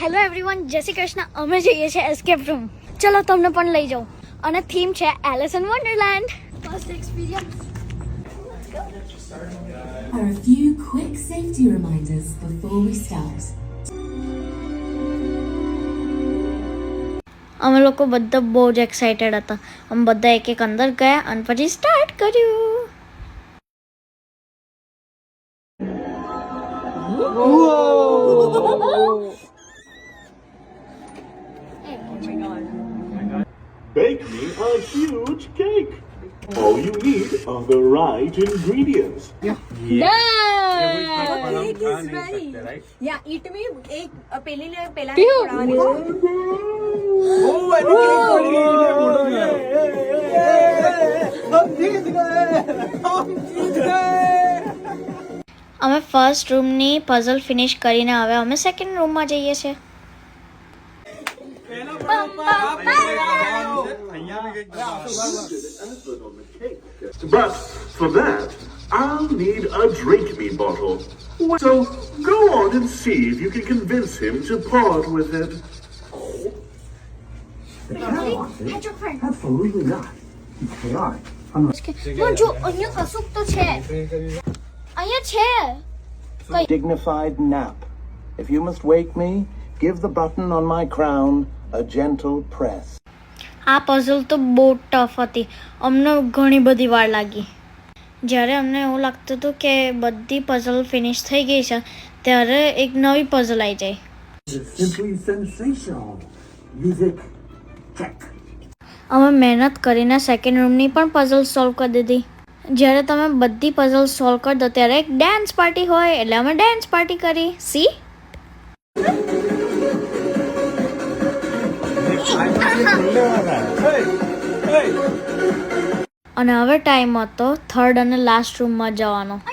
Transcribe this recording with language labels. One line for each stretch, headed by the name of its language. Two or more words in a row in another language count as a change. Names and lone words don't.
English: Hello everyone,
Gujarati: જય શ્રી કૃષ્ણ. અમે જઈએ છીએ
English: escape room.
Gujarati: ચલો તમને પણ લઈ જાઉં. અને થીમ છે એલિસ ઇન વન્ડરલેન્ડ.
English: first experience. Are a few quick safety reminders before we start.
Gujarati: અમે લોકો બધા બહુ જ એક્સાઇટેડ હતા. અમે બધા એક એક અંદર ગયા અને પછી સ્ટાર્ટ કર્યું.
English: Bake me a huge cake. All you need are the right ingredients. Cake is ready. Yeah, eat me
Hindi: एक पहला
Gujarati: અમે
English: first room puzzle finish
Gujarati: કરીને હવે અમે
English: second room
Gujarati: જઈએ છીએ.
English: But for that, I'll need a drink me bottle. So go on and see if you can convince him to part with it. Absolutely not. It's chaotic.
Gujarati: જો અહીંયા કશુંક તો છે. અહીંયા છે.
English: Dignified nap. If you must wake me, give the button on my crown a gentle press.
Gujarati: આ પઝલ તો બહુ ટફ હતી. અમને ઘણી બધી વાર લાગી. જ્યારે અમને એવું લાગતું હતું કે બધી
English: puzzle finish
Gujarati: થઈ ગઈ છે ત્યારે એક નવી પઝલ આવી જાય.
English: It's simply sensational. Music, check.
Gujarati: અમે મહેનત કરીને
English: second room
Gujarati: પણ
English: puzzle solve
Gujarati: કરી દીધી. જ્યારે તમે બધી
English: puzzle solve
Gujarati: કરી દો ત્યારે એક
English: dance party
Gujarati: હોય એટલે અમે
English: dance party
Gujarati: કરી. સી અને હવે ટાઈમ હતો થર્ડ અને
English: last room
Gujarati: જવાનો.